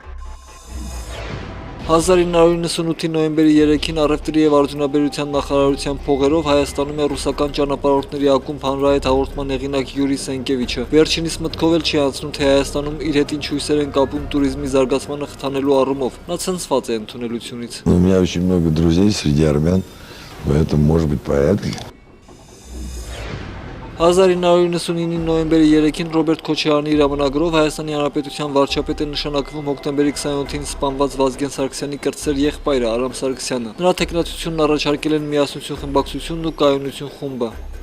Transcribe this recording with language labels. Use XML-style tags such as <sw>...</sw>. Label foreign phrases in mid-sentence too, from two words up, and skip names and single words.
<hy>1998-ի նոյեմբերի 3-ին առևտրի եւ արդյունաբերության նախարարության փողերով Հայաստանում է ռուսական ճանապարհորդների ակումբ հանրահայտ հաղորդման հեղինակ Յուրի Սենկևիչը։ Վերջինիս մտքով էլ չի անցնում, թե Հայաստանում իր հետ ինչ հույսեր են կապում туриզմի զարգացմանը խթանելու առումով։ Նա ցնցված է ընդունելությունից։</hy> <ru>У меня очень много друзей среди армян, поэтому может быть поэтому.</ru> <hy>1999-ի նոյեմբերի 3-ին Ռոբերտ Քոչարյանի հրամանագրով Հայաստանի Հանրապետության վարչապետ է նշանակվում հոկտեմբերի 27-ին սպանված Վազգեն Սարգսյանի կրտսեր եղբայրը Արամ Սարգսյանը։ Նրա թեկնածությունն առաջարկել են Միասնություն խմբակցությունն ու Կայունություն խումբը։</hy>